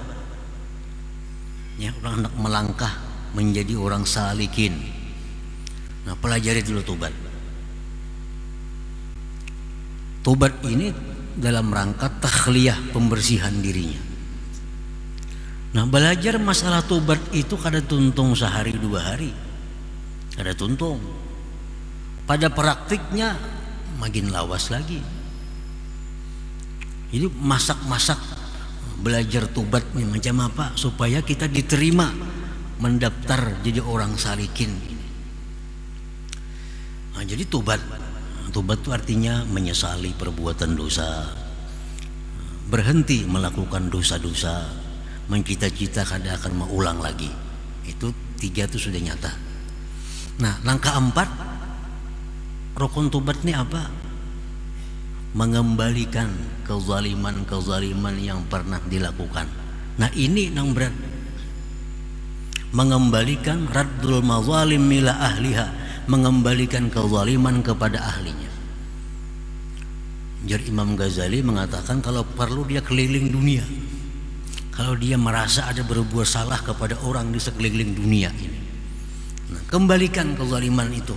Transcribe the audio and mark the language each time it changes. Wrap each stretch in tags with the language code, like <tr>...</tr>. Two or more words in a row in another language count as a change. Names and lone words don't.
<id>Ya, orang hendak melangkah menjadi orang salikin. Nah, pelajari dulu tobat. Tobat ini dalam rangka takhliyah, pembersihan dirinya. Nah, belajar masalah tobat itu</id> <bjn>kada tuntung</bjn> <id>sehari dua hari,</id> <bjn>kada tuntung.</bjn> <id>Pada praktiknya makin lawas lagi. Jadi masak-masak belajar tobat macam apa supaya kita diterima mendaftar jadi orang salikin. Nah, jadi tobat itu artinya menyesali perbuatan dosa, berhenti melakukan dosa-dosa, mencita-cita kada akan mengulang lagi. Itu tiga itu sudah nyata. Nah, langkah 4 rukun tobat ini apa? Mengembalikan kezaliman yang pernah dilakukan. Nah, ini yang berat. Mengembalikan</id> <ar>رد المظالم إلى أهلها,</ar> <id>mengembalikan kezaliman kepada ahlinya. Jadi Imam Ghazali mengatakan kalau perlu dia keliling dunia, kalau dia merasa ada berbuat salah kepada orang di sekeliling dunia ini, nah, kembalikan kezaliman itu.</id>